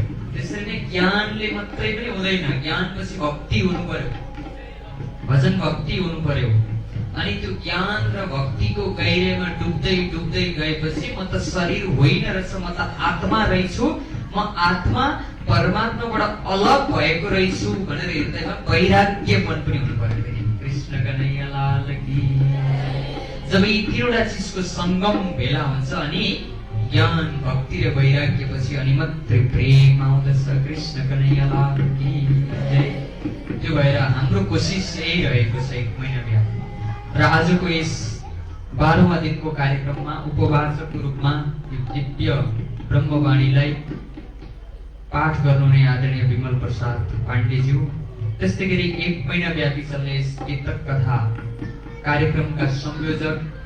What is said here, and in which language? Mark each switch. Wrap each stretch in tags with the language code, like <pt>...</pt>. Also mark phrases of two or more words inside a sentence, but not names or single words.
<ne>त्यसरी नै ज्ञानले मात्रै पनि हुँदैन, ज्ञानपछि भक्ति हुनु पर्यो, भजन भक्ति हुनु पर्यो। अनि त्यो ज्ञान र भक्तिको गहिराइमा डुब्दै डुब्दै गएपछि म त शरीर होइन रहेछ, म त आत्मा रहेछु, म आत्मा परमात्माबाट अलग भएको रहेछु भनेर हृदयमा वैराग्य मन पनि हुनु पर्यो।</ne> <hi>कृष्ण कन्हैया लाल की।</hi> <ne>जब यी 3वटा चिजको संगम भेला हुन्छ अनि ज्ञान, भक्ति र वैराग्य पछि अनि मात्रै प्रेम आउँदछ।</ne> <hi>कृष्ण कन्हैया लाल की जय।</hi> <ne>त्यो भएर हाम्रो कोसिस यही रहेको छ 1 महिना व्यापी। र आजको यस 12वां दिनको कार्यक्रममा उपवाचकको रूपमा यो दिव्य ब्रह्मवाणीलाई पाठ गर्नुहुने आदरणीय विमल प्रसाद पाण्डेज्यू, त्यस्तै गरी 1 महिना व्यापी चल्ने यस वितक कथा कार्यक्रमका संयोजक</ne>